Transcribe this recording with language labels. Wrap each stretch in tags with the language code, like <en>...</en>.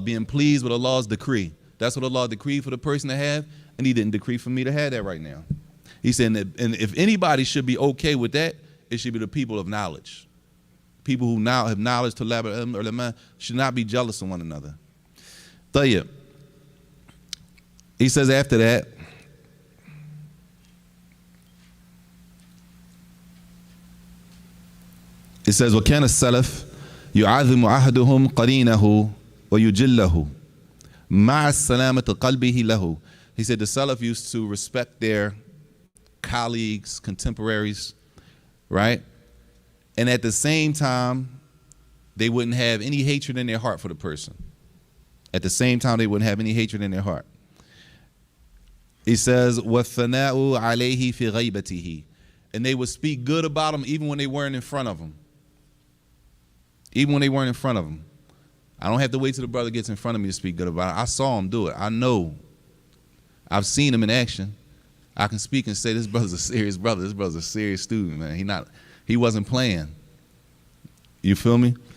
<en>Being pleased with Allah's decree. That's what Allah decreed for the person to have, and he didn't decree for me to have that right now. He said, and if anybody should be okay with that, it should be the people of knowledge. People who now have knowledge to ulama should not be jealous of one another. Tayyib.</en> <ar>He says after that, it says, وَكَانَ السَّلَفُ يُعَظِّمُ أَحَدُهُمْ قَرِينَهُ وَيُجِلَّهُ مَعَ السَّلَامَةِ قَلْبِهِ لَهُ.</ar> <en>He said the Salaf used to respect their colleagues, contemporaries, right? And at the same time, they wouldn't have any hatred in their heart for the person. At the same time, they wouldn't have any hatred in their heart.</en> <ar>He says, وَالثَّنَاءُ عَلَيْهِ فِي غَيْبَتِهِ.</ar> <en>And they would speak good about him even when they weren't in front of him. Even when they weren't in front of him. I don't have to wait till the brother gets in front of me to speak good about it. I saw him do it. I know. I've seen him in action. I can speak and say, this brother's a serious brother. This brother's a serious student, man. He wasn't playing. You feel me?</en>